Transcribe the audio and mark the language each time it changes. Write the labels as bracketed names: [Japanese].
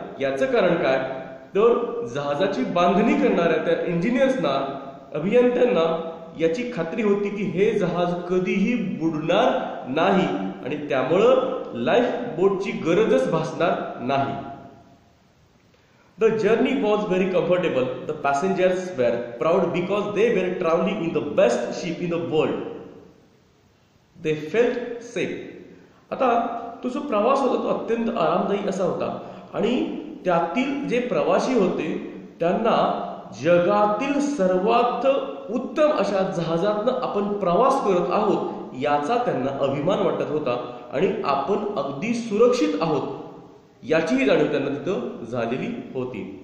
[Marathi] याचं कारण काय, तर जहाजाची बांधणी करणाऱ्या त्या इंजिनियर्सना, अभियंत्यांना याची खात्री होती की हे जहाज कधीही बुडणार नाही, आणि त्यामुळं लाईफ बोटची गरजच भासणार नाही. [English] The journey was very comfortable. The passengers were proud because they were traveling in the best ship in the world. They felt safe. [Marathi] आता तो जो प्रवास होता तो अत्यंत आरामदायी असा होता, आणि त्यातील जे प्रवासी होते त्यांना जगातील सर्वात उत्तम अशा जहाजातनं आपण प्रवास करत आहोत याचा त्यांना अभिमान वाटत होता, आणि आपण अगदी सुरक्षित आहोत याचीही जाणीव त्यांना तिथं झालेली होती.